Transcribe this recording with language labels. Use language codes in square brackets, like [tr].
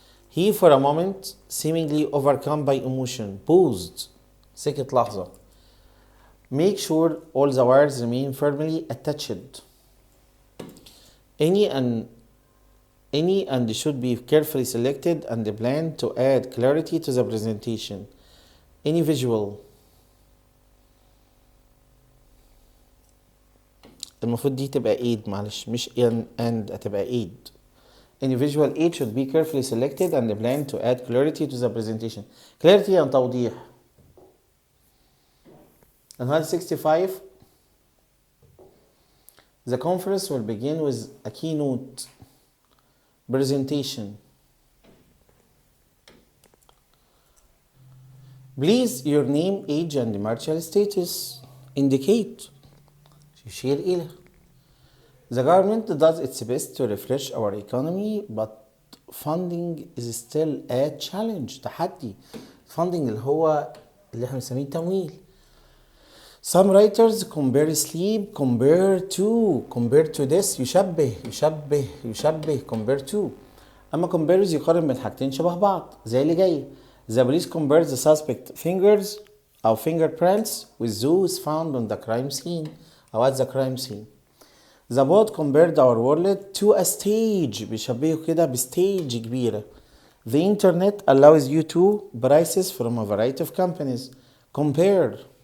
[en] He for a moment seemingly overcome by emotion paused [ar] سكت لحظة. [en] Make sure all the wires remain firmly attached. Any and should be carefully selected and planned to add clarity to the presentation. Any visual [ar] المفروض دي تبقى aid معلش مش and هتبقى aid. [en] Any visual aid should be carefully selected and planned to add clarity to the presentation. [ar] Clarity يعني توضيح. 165. [en] The conference will begin with a keynote presentation. Please your name, age and marital status indicate. يشير إلى. The government does its best to refresh our economy but funding is still a challenge تحدي. [ar] funding اللي هو اللي احنا بنسميه تمويل. [en] Some writers compare sleep compare to this يشبه compare to. [ar] أما compares يقارن بين حاجتين شبه بعض زي اللي جاي. [en] The police compares the suspect fingers أو fingerprints with those found on the crime scene أو at the crime scene. The poet compared our world to a stage [ar] بيشبهه كده بستيج كبيرة. [en] The internet allows you to prices from a variety of companies. Compare.